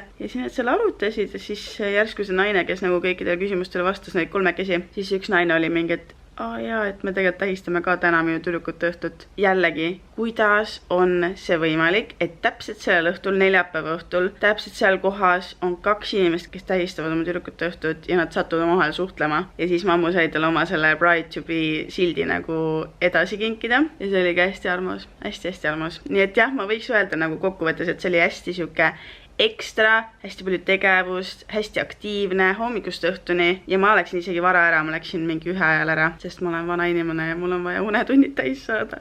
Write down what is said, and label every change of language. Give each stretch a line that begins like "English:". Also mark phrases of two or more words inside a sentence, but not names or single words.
Estonian: Ja siis nad seal arutasid ja siis järsku see naine, kes nagu kõikidele küsimustele vastas, neid 3 käsi, siis üks naine oli mingi, et jaa, et me tegelikult tähistame ka täna minu tüdrukute õhtut. Jällegi, kuidas on see võimalik, et täpselt sellel õhtul, neljapäeva õhtul, täpselt seal kohas on 2 inimest, kes tähistavad oma tüdrukute õhtut ja nad satuvad omavahel suhtlema. Ja siis mammu sai tal oma selle
English: Bride to be
Estonian: sildi nagu edasi kinkida ja see oli ka hästi armas, hästi-hästi armas. Nii et jah, ma võiks öelda nagu kokkuvõttes, et see oli hästi siuke ekstra, hästi palju tegevust, hästi aktiivne, hommikust õhtuni ja ma läksin isegi vara ära, ma läksin mingi 1 ajal ära, sest ma olen vana inimene ja mul on vaja unetunnid täis saada.